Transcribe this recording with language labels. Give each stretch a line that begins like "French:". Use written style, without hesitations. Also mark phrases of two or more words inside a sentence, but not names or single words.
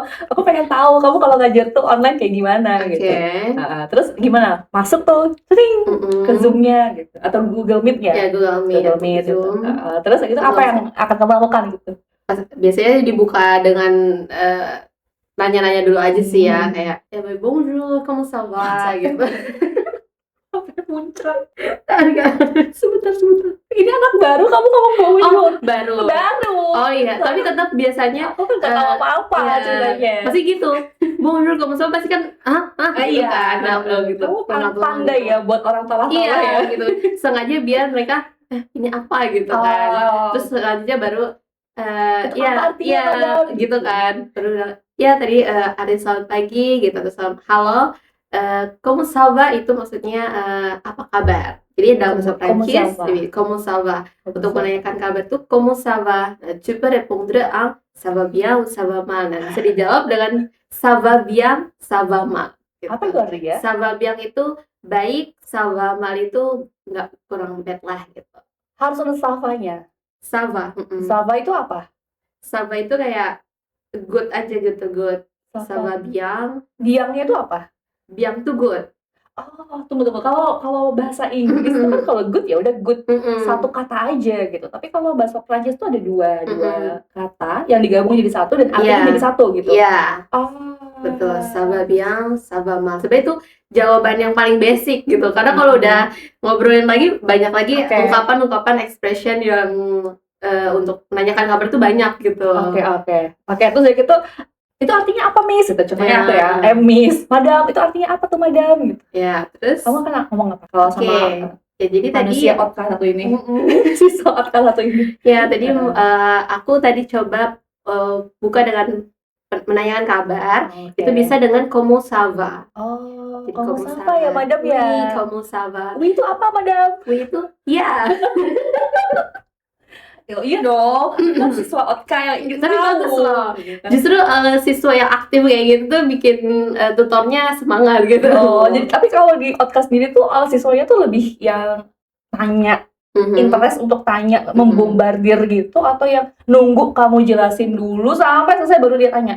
Indonesian: Aku pengen tahu kamu kalau ngajar tuh online kayak gimana gitu. Terus gimana? Masuk tuh sering ke Zoom-nya gitu atau Google Meet-nya? Ya, Google Meet gitu. Terus itu apa yang akan kamu lakukan gitu? Biasanya dibuka dengan nanya-nanya dulu aja sih ya, kayak
French: bonjour, comment ça va
Indonesian: gitu. Muncrat. Sebentar. Ini anak baru kamu ngomong bonjour. Baru. Oh iya, tapi tetap biasanya aku kan gak tahu apa-apa ceritanya. Pasti gitu. Bonjour, kamu sama pasti kan iya kan. gitu. Kamu pandai ya buat orang tua ya gitu. Sengaja biar mereka ini apa gitu kan. Terus selanjutnya baru gitu kan. Baru tadi ada selamat pagi gitu, terus halo.
French: Comment ça va
Indonesian: itu maksudnya apa kabar. Jadi dalam bahasa Prancis,
French: comment ça va.
Indonesian: Untuk menanyakan kabar tuh
French: comment ça va. Tu peux répondre à ça va bien ou ça va mal.
Indonesian: Nah, bisa dijawab dengan
French: ça va bien, ça va mal.
Indonesian: Gitu. Apa itu artinya?
French: Ça va bien
Indonesian: itu baik,
French: ça va mal
Indonesian: itu nggak kurang bad lah gitu. Harus ada ça-nya.
French: Ça va. Ça va
Indonesian: itu apa?
French: Ça va
Indonesian: itu kayak good aja gitu, good.
French: Ça va bien.
Indonesian: Biangnya itu apa? Biang tuh good. Oh, tunggu. Kalau bahasa Inggris itu kan kalau good ya udah good satu kata aja gitu. Tapi kalau bahasa Prancis tuh ada dua kata yang digabung jadi satu dan artinya jadi satu gitu. Iya. Betul.
French: Ça va bien, ça va mal.
Indonesian: Sebenarnya itu jawaban yang paling basic gitu. Karena kalau udah ngobrolin lagi banyak lagi ungkapan expression yang untuk menanyakan kabar tuh banyak gitu. Oke. Terus dari itu artinya apa, Miss? Itu contohnya aku ya, Miss, Madam, itu artinya apa tuh, Madam? Gitu. Ya, terus kamu kan ngomong apa kalau sama jadi tadi otka satu ini, siswa otka satu ini. Ya, tadi aku tadi coba buka dengan menanyakan kabar. Itu bisa dengan
French: comment ça va.
Indonesian: Oh,
French: comment ça va
Indonesian: ya, Madam ya?
French: Oui, comment ça va.
Indonesian: Oui itu apa, Madam? Oui itu ya. Iya dong, kan siswa otka yang tapi bagus loh. Justru siswa yang aktif kayak gitu tuh bikin tutornya semangat gitu. Jadi tapi kalau di otka sendiri tuh siswanya tuh lebih yang tanya, interest untuk tanya, membombardir gitu, atau yang nunggu kamu jelasin dulu sampai selesai baru dia tanya?